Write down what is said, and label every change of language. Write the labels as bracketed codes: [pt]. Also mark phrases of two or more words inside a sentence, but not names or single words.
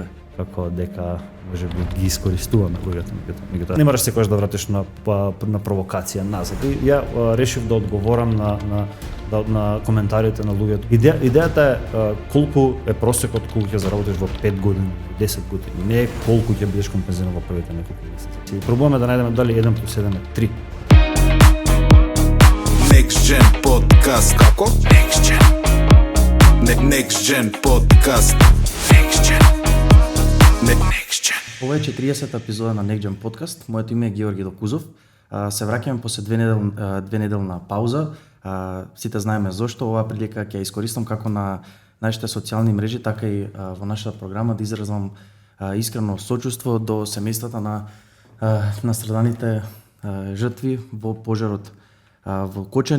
[mk] Како дека можеби ги искористуваме луѓето, меѓутоа не мораш секогаш да вратиш на провокација назад. И ја решив да одговорам на коментарите на луѓето. Идејата е колку е просекот колку ќе заработиш во 5 години, 10 години, не е колку ќе бидеш компензиран во првите неколку месеци. Пробуваме да најдеме дали 1 + 1 е 3. Next Gen Podcast. Како? Next Gen. Next Gen Podcast. Next Gen. Next Gen. Ова е 40-та епизода на Next Gen Podcast. Моето име е Георги Докузов. Се враќаме после две неделна пауза. Сите знаеме зошто. Оваа прилика ќе ја искористам како на нашите социјални мрежи, така и во нашата програма да изразам искрено сочувство до семејствата на страданите жртви во пожарот во Кочани.